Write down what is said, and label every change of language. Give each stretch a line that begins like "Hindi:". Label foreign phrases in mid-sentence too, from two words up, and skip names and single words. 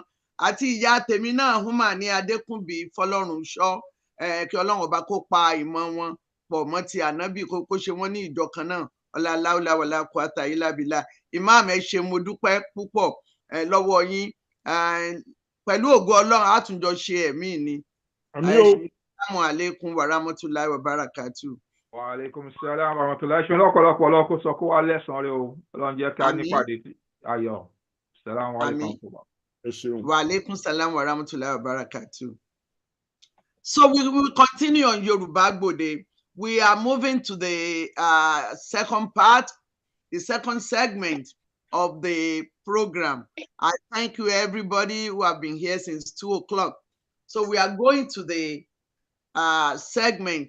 Yoruba: Àti ìyá tèmi náà Húmà ní Adékúnbí Fọlọ́runṣọ́, kí Ọlọ́run ọba kó pa ìmọ̀ wọn pọ̀ mọ́ ti ànábì, kó ṣe wọ́n ní ìjọ kan náà. Ọlá láúlá
Arabic: ولا قوة إلا بالله.
Yoruba: Ìmáàmù ẹ ṣé, mo dúpẹ́ púpọ̀ lọ́wọ́ yín. Pẹ̀lú ògo Ọlọ́run á tún jọ ṣe ẹ̀mí ni.
Arabic: السلام عليكم ورحمة الله وبركاته. وعليكم السلام ورحمة الله.
Yoruba: Ṣé lọ́pọ̀lọpọ̀ Ọlọ́run sọ kó wá lẹ́san rẹ̀ o. Ọlọ́run jẹ́ ká nípàdé ayọ̀.
Arabic: السلام عليكم. وعليكم السلام ورحمة الله وبركاته.
English: So we will continue on Yoruba Gbode. We are moving to the second part, the second segment of the program. I thank you everybody who have been here since 2 o'clock. So we are going to the segment.